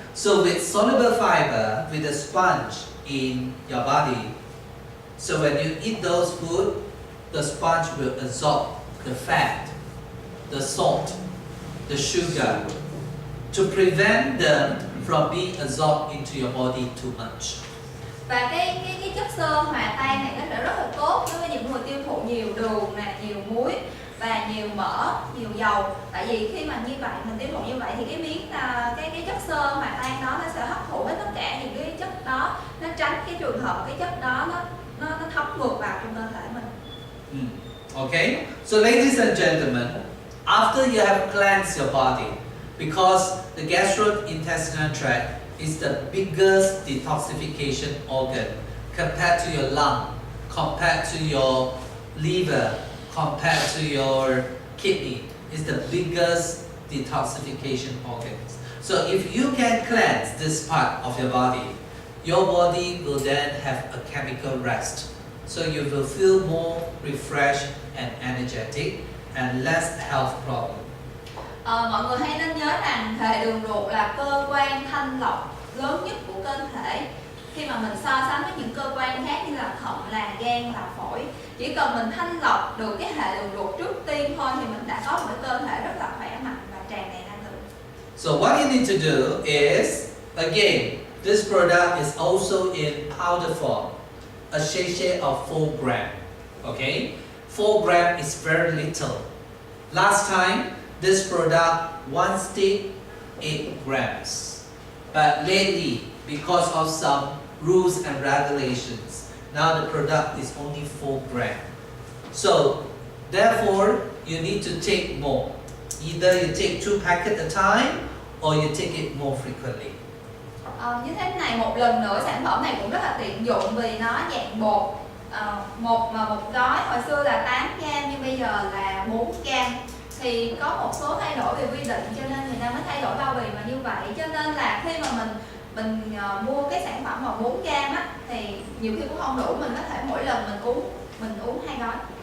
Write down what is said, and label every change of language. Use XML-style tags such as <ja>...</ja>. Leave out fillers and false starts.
<en>So with soluble fiber, with a sponge in your body, so when you eat those food, the sponge will absorb the fat, the salt, the sugar, to prevent them from being absorbed into your body too much.</en> <vi>Và cái chất xơ hòa tan này nó sẽ rất là tốt đối với những người tiêu thụ nhiều đường nè, nhiều muối và nhiều mỡ, nhiều dầu. Tại vì khi mà như vậy mình tiêu thụ như vậy thì cái miếng cái chất xơ hòa tan đó nó sẽ hấp thụ hết tất cả những cái chất đó, nó tránh cái trường hợp cái chất đó nó thấm ngược vào trong cơ thể mình.</vi> <en>Okay, so ladies and gentlemen, after you have cleansed your body, because the gastrointestinal tract is the biggest detoxification organ compared to your lung, compared to your liver, compared to your kidney. It's the biggest detoxification organs. So if you can cleanse this part of your body will then have a chemical rest. So you will feel more refreshed and energetic and less health problem.</en> <vi>Mọi người hãy nên nhớ rằng hệ đường ruột là cơ quan thanh lọc lớn nhất của cơ thể. Khi mà mình so sánh với những cơ quan khác như là thận, là gan, là phổi, chỉ cần mình thanh lọc được cái hệ đường ruột trước tiên thôi thì mình đã có một cái cơ thể rất là khỏe mạnh và tràn đầy năng lượng.</vi> <en>So what you need to do is, again, this product is also in powder form, a sachet of 4 gram. Okay, 4 gram is very little. Last time, this product, one stick, 8 grams. But lately, because of some rules and regulations, now the product is only 4 gram. So, therefore, you need to take more. Either you take 2 packets at a time, or you take it more frequently.</en> <vi>Như thế này, một lần nữa sản phẩm này cũng rất là tiện dụng vì nó dạng bột. Một gói hồi xưa là 8 gram nhưng bây giờ là 4 gram. Thì có một số thay đổi về quy định cho nên người ta mới thay đổi bao bì mà như vậy. Cho nên là khi mà mình mua cái sản phẩm mà 4 gram á thì nhiều khi cũng không đủ, mình có thể mỗi lần mình uống 2 gói.</vi>